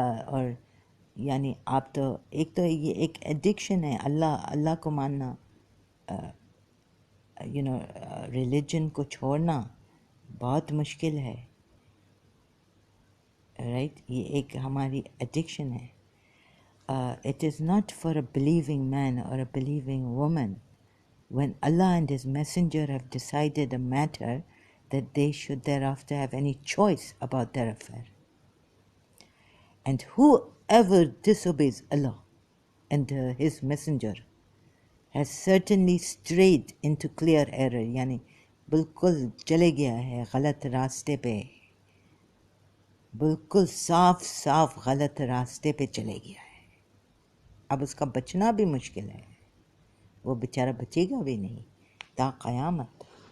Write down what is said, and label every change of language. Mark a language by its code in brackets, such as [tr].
[ur] اور یعنی آپ تو ایک تو یہ ایک ایڈکشن ہے، اللہ کو ماننا، یو نو ریلیجن کو چھوڑنا بہت مشکل ہے رائٹ. یہ ایک ہماری ایڈکشن ہے. [en] It is not for a believing man or a believing woman when Allah and His Messenger have decided a matter that they should thereafter have any choice about their affair. And whoever disobeys Allah and His Messenger has certainly strayed into clear error. [ur] یعنی بالکل چلے گیا ہے غلط راستے پہ، بالکل صاف غلط راستے پہ چلے گیا ہے. اب اس کا بچنا بھی مشکل ہے، وہ بیچارہ بچے گا بھی نہیں تا قیامت.